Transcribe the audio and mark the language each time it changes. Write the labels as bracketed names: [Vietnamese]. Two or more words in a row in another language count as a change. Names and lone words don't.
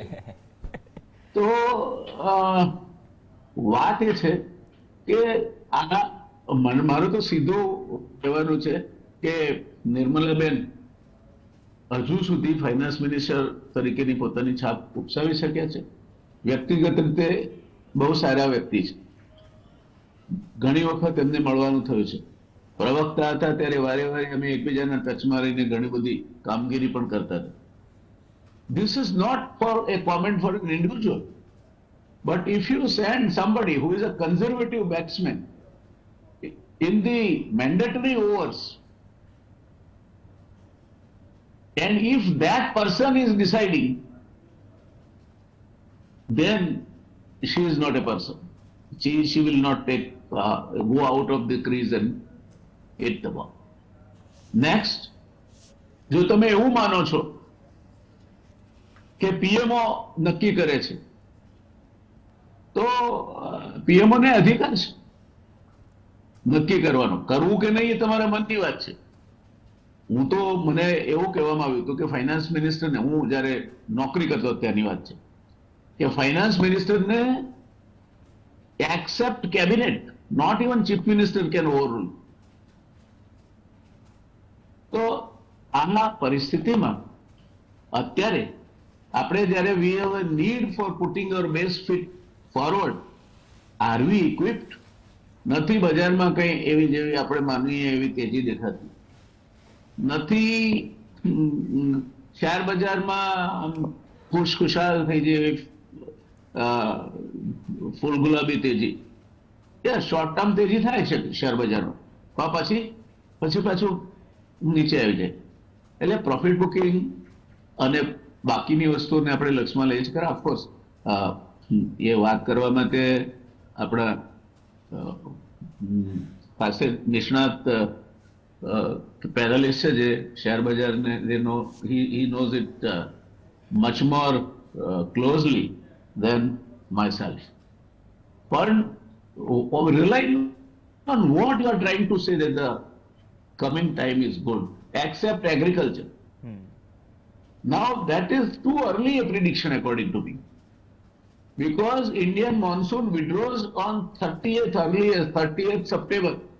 [Gujarati] તો વાત એ છે કે મારું તો સીધું કહેવાનું છે કે નિર્મલાબેન હજુ સુધી ફાઇનાન્સ મિનિસ્ટર તરીકેની પોતાની છાપ ઉપસાવી શક્યા છે. વ્યક્તિગત રીતે બહુ સારા વ્યક્તિ છે. ઘણી વખત એમને મળવાનું થયું છે. પ્રવક્તા હતા ત્યારે વારે વારે અમે એકબીજાના ટચમાં રહીને ઘણી બધી કામગીરી પણ કરતા હતા. [English] This is not for a comment for an individual, but if you send somebody who is a conservative batsman in the mandatory overs, and if that person is deciding, then she is not a person. She will not go out of the crease and hit the ball. Next, [Gujarati] જો તમે એવું માનો છો કે પીએમઓ નક્કી કરે છે, તો પીએમઓ ને અધિકાર છે નક્કી કરવાનો. કરવું કે નહીં એ તમારા મનની વાત છે. હું તો, મને એવું કહેવામાં આવ્યું હતું કે ફાઇનાન્સ મિનિસ્ટરને, હું જયારે નોકરી કરતો ત્યારની વાત છે, કે ફાઇનાન્સ મિનિસ્ટરને [English] except cabinet, not even chief minister can overrule. [Gujarati] તો આના પરિસ્થિતિમાં અત્યારે આપણે જયારે [English] we have a need for putting our best foot forward, are we equipped? [Gujarati] નથી. બજારમાં કઈ એવી જેવી આપણે માનવીએ એવી તેજી દેખાતી નથી. શેર બજારમાં ખુશખુશાલ થઈ જેવી ફૂલ ગુલાબી તેજી, શોર્ટ ટર્મ તેજી થાય છે શેર બજારમાં, પછી પાછું નીચે આવી જાય. એટલે પ્રોફિટ બુકિંગ અને બાકીની વસ્તુઓને આપણે લક્ષમાં લઈએ છીએ. ખરા, ઓફકોર્સ એ વાત કરવા માટે આપણા પાસે નિષ્ણાત પેનલિસ્ટ છે જે શેર બજારને [English] he knows it much more closely than myself. But relying on what you are trying to say that the coming time is good, except agriculture. Now that is too early a prediction according to me, because Indian monsoon withdraws on 30th September,